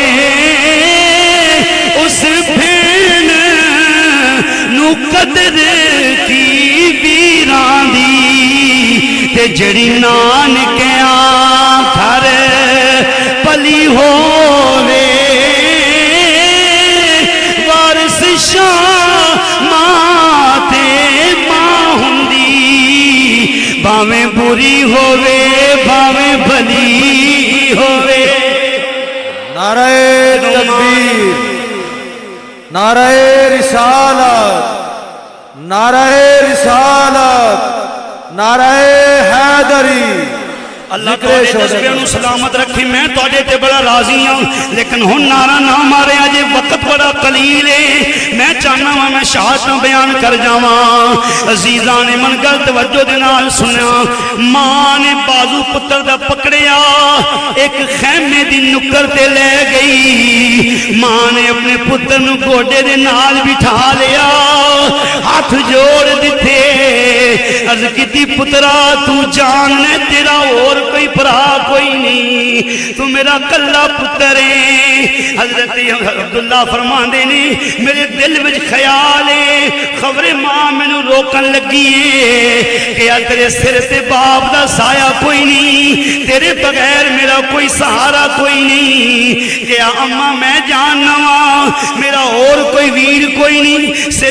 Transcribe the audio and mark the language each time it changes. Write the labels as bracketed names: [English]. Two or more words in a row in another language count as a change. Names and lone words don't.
[Punjabi] اس بھین نو قدر کی ویران دی تے جڑی نانکیاں گھر پلی ہووے وارث شاہ ماں تے ماں ہوندی بھاویں بری ہووے بھاویں بھلی ہووے نعرہ تکبیر نعرہ رسالت نعرہ رسالت نعرہ حیدری اللہ تعالی جذبے نو سلامت رکھی میں تواڈے تے بڑا راضی ہوں لیکن ہن نعرہ نہ مارے اجے وقت بڑا قلیل ہے میں چاہنا وا میں شہادت بیان کر جاواں عزیزاں نے من گل توجہ دے نال سنیا ماں نے بازو پتر دا پکڑیا ایک خیمے دی نکر تے لے گئی ماں نے اپنے پتر نو گوڈے دے نال بٹھا لیا ہاتھ جوڑ دتے عرض کیتی پترا تو جان نے تیرا اور کوئی بھرا کوئی نہیں تو میرا کلا پتر ہے حضرت عبداللہ فرماندے نے میرے دل وچ خیال ہے خبر ماں مینوں روکن لگی ہے کہ تیرے سر تے باپ دا سایہ کوئی نہیں تیرے بغیر میرا کوئی سہارا کوئی نہیں کہ اماں میں جاننا وا میرا اور کوئی ویر کوئی نہیں سر